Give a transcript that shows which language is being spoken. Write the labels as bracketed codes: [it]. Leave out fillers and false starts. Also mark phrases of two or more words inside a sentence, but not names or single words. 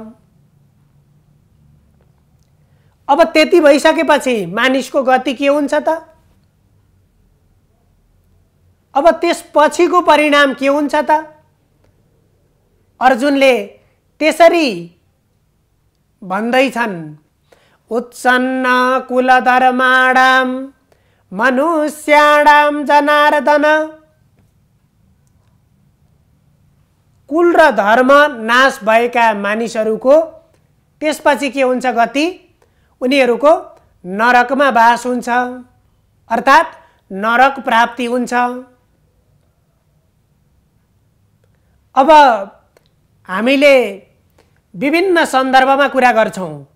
[ne] अब त्यति भइसकेपछि मानिसको गति के हुन्छ त? अब त्यसपछिको परिणाम के हुन्छ त? अर्जुनले त्यसरी भन्दैछन्, [sa] उत्सन्न कुलधर्माणाम मनुष्याणाम जनार्दन। [ne] कुल र धर्म नाश भएका मानिसहरूको त्यसपछि के हुन्छ गति? उनीहरूको नरकमा बास हुन्छ अर्थात् नरक प्राप्ति हुन्छ। अब हामीले विभिन्न सन्दर्भमा कुरा गर्छौं।